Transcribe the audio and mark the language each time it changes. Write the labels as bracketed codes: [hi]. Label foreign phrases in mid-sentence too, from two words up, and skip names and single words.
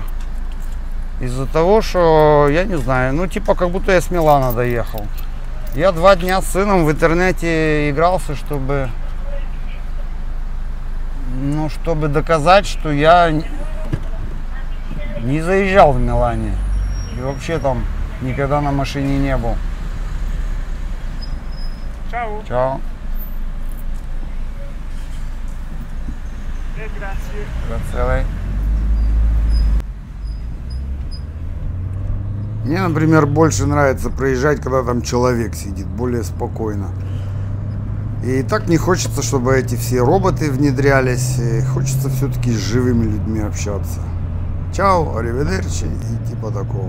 [ru] Из-за того, что, я не знаю, как будто я с Милана доехал. Я 2 дня с сыном в интернете игрался, чтобы доказать, что я не заезжал в Милане. И вообще там никогда на машине не был. [it] Ciao. Ciao. Grazie. Grazie a lei. [ru] Мне, например, больше нравится проезжать, когда там человек сидит, более спокойно. И так не хочется, чтобы эти все роботы внедрялись. И хочется все-таки с живыми людьми общаться. [it] Ciao, arrivederci [ru] и типа такого.